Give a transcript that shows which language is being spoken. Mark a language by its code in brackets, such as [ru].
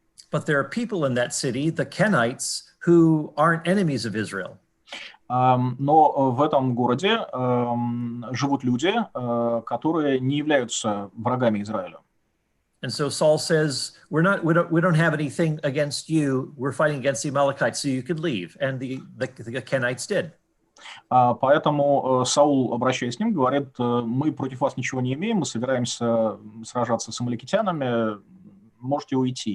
[en] But there are people in that city, the Kenites, who aren't enemies of Israel. [ru] Но в этом городе живут люди, которые не являются врагами Израиля. [en] And so Saul says, we don't have anything against you. We're fighting against the Amalekites, so you could leave. And the Kenites did. [ru] Поэтому Саул, обращаясь к ним, говорит: мы против вас ничего не имеем, мы собираемся сражаться с амаликитянами, можете уйти.